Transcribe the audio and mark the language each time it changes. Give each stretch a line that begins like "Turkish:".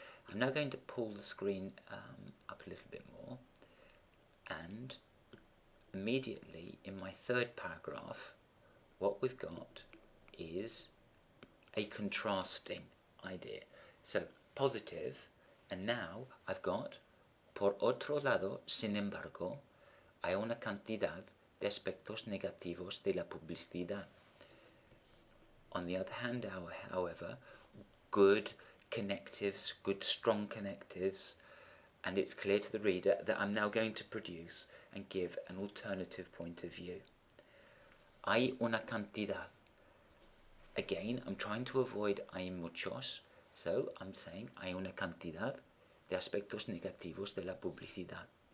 English: I'm now going to pull the screen up a little bit more, and immediately in my third paragraph what we've got is a contrasting idea. So positive, and now I've got
Spanish: por otro lado, sin embargo, hay una cantidad de aspectos negativos de la publicidad.
English: On the other hand, however, good connectives, good strong connectives, and it's clear to the reader that I'm now going to produce and give an alternative point of view.
Spanish: Hay una cantidad.
English: Again, I'm trying to avoid
Spanish: hay muchos,
English: so I'm saying
Spanish: hay una cantidad de aspectos negativos de la publicidad.